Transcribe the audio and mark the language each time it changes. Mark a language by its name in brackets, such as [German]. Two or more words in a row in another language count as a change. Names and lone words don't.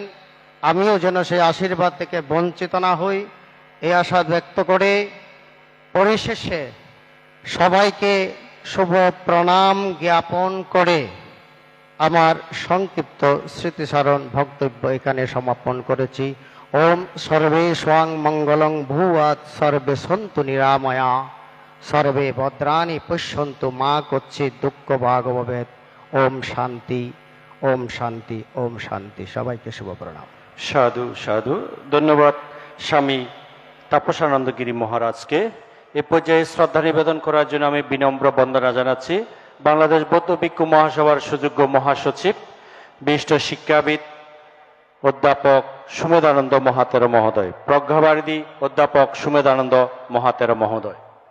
[Bangla] আমিও যেন সেই আশীর্বাদ থেকে বঞ্চিত না হই, এই আশা ব্যক্ত করে পরিশেষে সবাইকে শুভ প্রণাম জ্ঞাপন করে আমার সংক্ষিপ্ত স্মৃতিচারণ বক্তব্য এখানে সমাপন করেছি। [Sanskrit] ॐ सर्वे स्वं मङ्गलं भूयात् सर्वे सन्तु निरामया सर्वे भद्राणि पश्यन्तु मा कश्चित् दुःख भाग भवेत्। [Bangla] ওম শান্তি, ওম শান্তি, ওম শান্তি। সবাইকে শুভ প্রণাম। সাধু সাধু। ধন্যবাদ স্বামী তাপসানন্দগিরি মহারাজকে। এ পর্যায়ে শ্রদ্ধা নিবেদন করার জন্য আমি বিনম্র বন্দনা জানাচ্ছি বাংলাদেশ বৌদ্ধ ভিক্ষু মহাসভার সুযোগ্য মহাসচিব বিশিষ্ট শিক্ষাবিদ অধ্যাপক সুমেধানন্দ মহাতেরো মহোদয়, প্রজ্ঞাবারিধি অধ্যাপক সুমেধানন্দ মহাতেরো মহোদয়।